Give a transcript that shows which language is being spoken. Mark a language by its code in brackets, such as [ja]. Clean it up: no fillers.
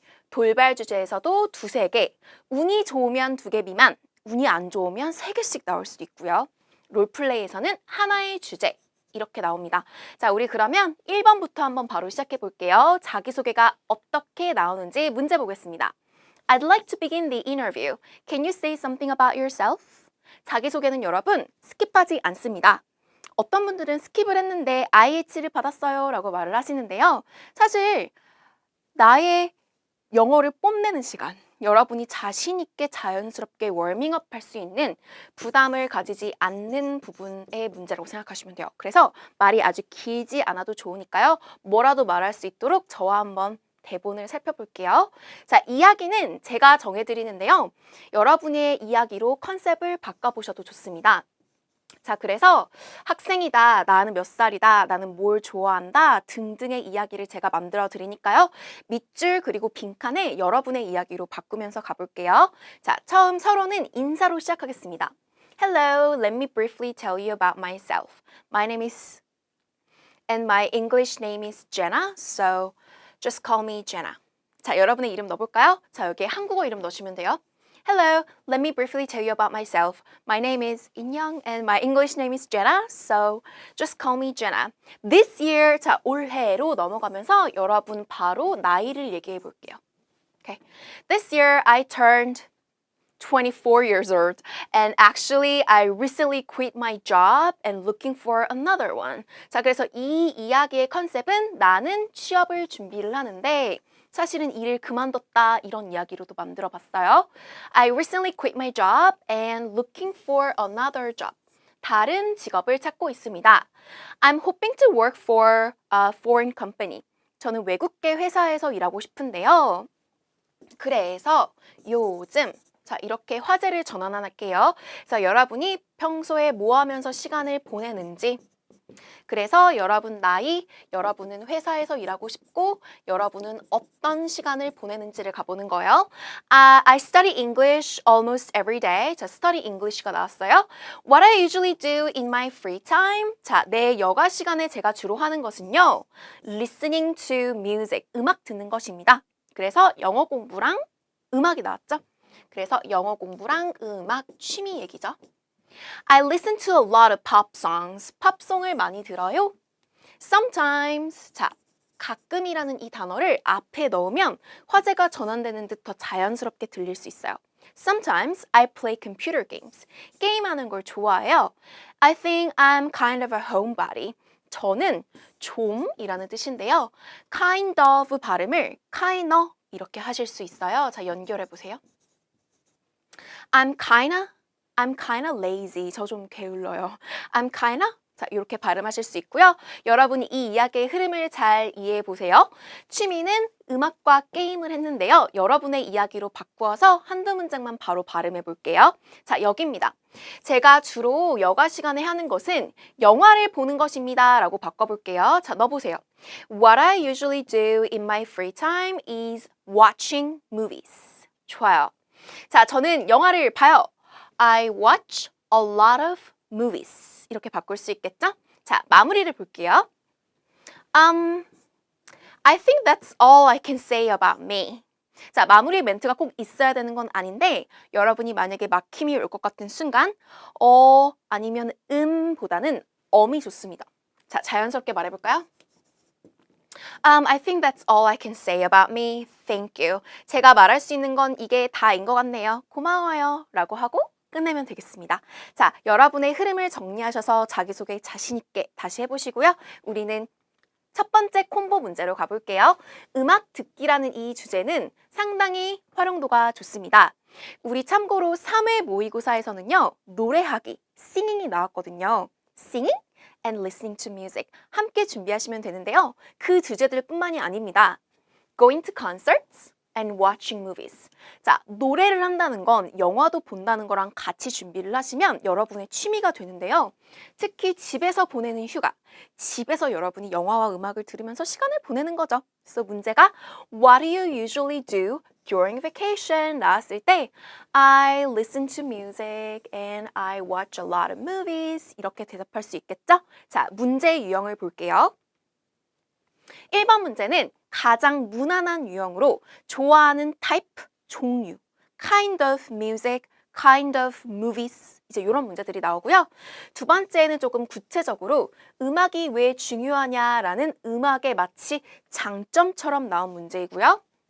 [ko] 돌발 주제에서도 2-3개. 운이 좋으면 2개 미만, 운이 안 좋으면 3개씩 나올 수도 있고요. 롤플레이에서는 하나의 주제. 이렇게 나옵니다. 자, 우리 그러면 1번부터 한번 바로 시작해 볼게요. 자기소개가 어떻게 나오는지 문제 보겠습니다. [en] I'd like to begin the interview. Can you say something about yourself? [ko] 자기소개는 여러분 스킵하지 않습니다. 어떤 분들은 스킵을 했는데 IH를 받았어요 라고 말을 하시는데요. 사실 나의 영어를 뽐내는 시간, 여러분이 자신 있게 자연스럽게 워밍업 할 수 있는 부담을 가지지 않는 부분의 문제라고 생각하시면 돼요. 그래서 말이 아주 길지 않아도 좋으니까요. 뭐라도 말할 수 있도록 저와 한번 대본을 살펴볼게요. 자, 이야기는 제가 정해드리는데요. 여러분의 이야기로 컨셉을 바꿔보셔도 좋습니다. 자, 그래서 학생이다, 나는 몇 살이다, 나는 뭘 좋아한다 등등의 이야기를 제가 만들어 드리니까요. 밑줄 그리고 빈칸에 여러분의 이야기로 바꾸면서 가볼게요. 자, 처음 서로는 인사로 시작하겠습니다. [en] Hello, let me briefly tell you about myself. My name is and my English name is Jenna, so just call me Jenna. [ko] 자, 여러분의 이름 넣어볼까요? 자, 여기에 한국어 이름 넣으시면 돼요. [en] Hello, let me briefly tell you about myself. My name is 인영 and my English name is Jenna, so just call me Jenna. This year, [ko] 자, 올해로 넘어가면서 여러분 바로 나이를 얘기해 볼게요. [en] Okay. This year I turned 24 years old and actually I recently quit my job and looking for another one. [ko] 자, 그래서 이 이야기의 컨셉은 나는 취업을 준비를 하는데 사실은 일을 그만뒀다 이런 이야기로도 만들어 봤어요. [en] I recently quit my job and looking for another job. [ko] 다른 직업을 찾고 있습니다. [en] I'm hoping to work for a foreign company. [ko] 저는 외국계 회사에서 일하고 싶은데요. 그래서 요즘 자, 이렇게 화제를 전환할게요. 그래서 여러분이 평소에 뭐 하면서 시간을 보내는지 그래서 여러분 나이, 여러분은 회사에서 일하고 싶고 여러분은 어떤 시간을 보내는지를 가보는 거예요. [en] I study English almost every day. [ko] 자, study English가 나왔어요. [en] What I usually do in my free time. [ko] 자, 내 여가 시간에 제가 주로 하는 것은요. [en] Listening to music. [ko] 음악 듣는 것입니다. 그래서 영어 공부랑 음악이 나왔죠. 그래서 영어 공부랑 음악, 취미 얘기죠. [en] I listen to a lot of pop songs. [ko] 팝송을 많이 들어요. Sometimes, 자, 가끔이라는 이 단어를 앞에 넣으면 화제가 전환되는 듯 더 자연스럽게 들릴 수 있어요. [en] Sometimes I play computer games. [ko] 게임하는 걸 좋아해요. [en] I think I'm kind of a homebody. [ko] 저는 좀이라는 뜻인데요. kind of 발음을 kinda 이렇게 하실 수 있어요. 자, 연결해 보세요. [en] I'm kinda lazy. [ko] 저 좀 게을러요. [en] I'm kinda [ko] 자, 이렇게 발음하실 수 있고요. 여러분이 이 이야기의 흐름을 잘 이해해 보세요. 취미는 음악과 게임을 했는데요. 여러분의 이야기로 바꾸어서 한두 문장만 바로 발음해 볼게요. 자, 여기입니다. 제가 주로 여가 시간에 하는 것은 영화를 보는 것입니다. 라고 바꿔볼게요. 자, 넣어보세요. [en] What I usually do in my free time is watching movies. [ko] 좋아요. 자, 저는 영화를 봐요. [en] I watch a lot of movies. [ko] 이렇게 바꿀 수 있겠죠? 자, 마무리를 볼게요. [en] I think that's all I can say about me. [ko] 자, 마무리 멘트가 꼭 있어야 되는 건 아닌데 여러분이 만약에 막힘이 올 것 같은 순간 아니면 보다는 엄이 좋습니다. 자, 자연스럽게 말해볼까요? [en] I think that's all I can say about me. Thank you. [ko] 제가 말할 수 있는 건 이게 다인 것 같네요. 고마워요. 라고 하고 끝내면 되겠습니다. 자, 여러분의 흐름을 정리하셔서 자기소개 자신 있게 다시 해보시고요. 우리는 첫 번째 콤보 문제로 가볼게요. 음악 듣기라는 이 주제는 상당히 활용도가 좋습니다. 우리 참고로 3회 모의고사에서는요. 노래하기, singing이 나왔거든요. [en] singing and listening to music [ko] 함께 준비하시면 되는데요. 그 주제들 뿐만이 아닙니다. [en] Going to concerts and watching movies. [ko] 자, 노래를 한다는 건 영화도 본다는 거랑 같이 준비를 하시면 여러분의 취미가 되는데요. 특히 집에서 보내는 휴가, 집에서 여러분이 영화와 음악을 들으면서 시간을 보내는 거죠. 그래서 문제가 [en] What do you usually do during vacation? [ko] 나왔을 때 [en] I listen to music and I watch a lot of movies [ko] 이렇게 대답할 수 있겠죠? 자, 문제의 유형을 볼게요. 1번 문제는 가장 무난한 유형으로 좋아하는 type, 종류, [en] kind of music, kind of movies [ko] 이제 이런 문제들이 나오고요. 두 번째는 조금 구체적으로 음악이 왜 중요하냐라는 음악의 마치 장점처럼 나온 문제이고요.